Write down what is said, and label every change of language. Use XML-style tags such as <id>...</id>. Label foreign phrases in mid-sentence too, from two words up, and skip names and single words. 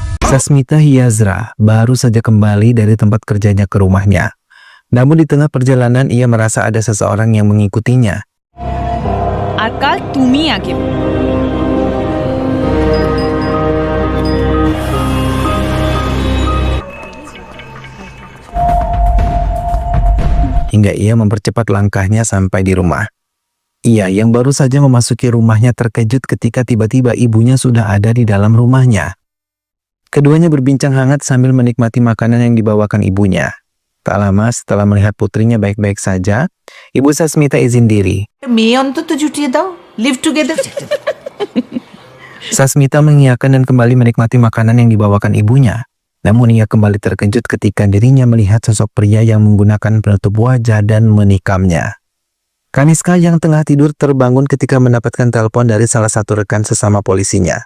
<id>Sasmita Hyazra baru saja kembali dari tempat kerjanya ke rumahnya. Namun di tengah perjalanan ia merasa ada seseorang yang mengikutinya.</id> <bn>আর কাল তুমি আগে</bn> <id>Hingga ia mempercepat langkahnya sampai di rumah. Ia yang baru saja memasuki rumahnya terkejut ketika tiba-tiba ibunya sudah ada di dalam rumahnya. Keduanya berbincang hangat sambil menikmati makanan yang dibawakan ibunya. Tak lama setelah melihat putrinya baik-baik saja, Ibu Sasmita izin diri.</id> <bn>মেয়ে অন্তত জুটিয়ে দাও,</bn> <en>live together.</en> <id>Sasmita mengiyakan dan kembali menikmati makanan yang dibawakan ibunya. Namun ia kembali terkejut ketika dirinya melihat sosok pria yang menggunakan penutup wajah dan menikamnya. Kaniska yang tengah tidur terbangun ketika mendapatkan telepon dari salah satu rekan sesama polisinya.</id>